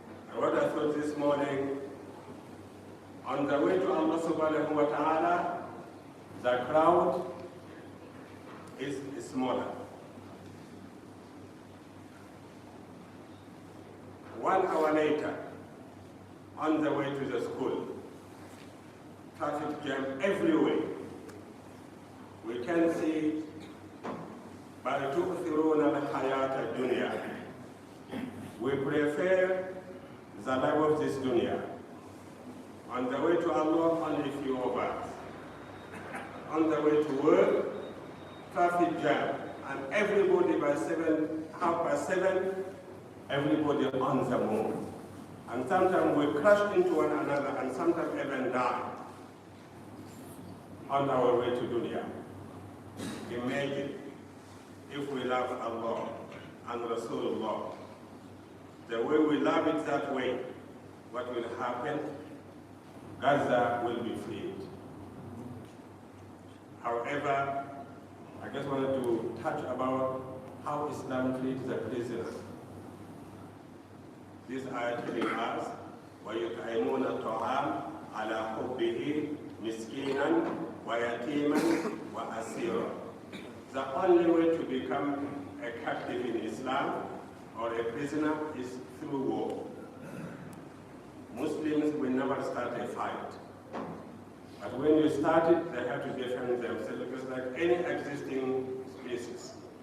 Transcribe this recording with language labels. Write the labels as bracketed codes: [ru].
[en] And what I thought this morning, on the way to Allah subhanahu wa ta'ala, the crowd is smaller. 1 hour later, on the way to the school, traffic jam everywhere. We can see [ar] بَلْ تُؤْثِرُونَ الْحَيَاةَ الدُّنْيَا. [en] We prefer the life of this dunya. On the way to Allah, only a few of us. On the way to work, traffic jam, and everybody by 7:30, everybody on the move. And sometimes we crash into one another, and sometimes even die on our way to dunya. Imagine if we love Allah and Rasulullah, the way we love it that way, what will happen? Gaza will be freed. However, I just wanted to touch about how Islam treats the prisoners. This ayah telling us, [ar] وَيُطْعِمُونَ الطَّعَامَ عَلَى حُبِّهِ مِسْكِينًا وَيَتِيمًا وَأَسِيرًا. [en] The only way to become a captive in Islam or a prisoner is through war. Muslims will never start a fight. But when you start it, they have to defend themselves because like any existing species.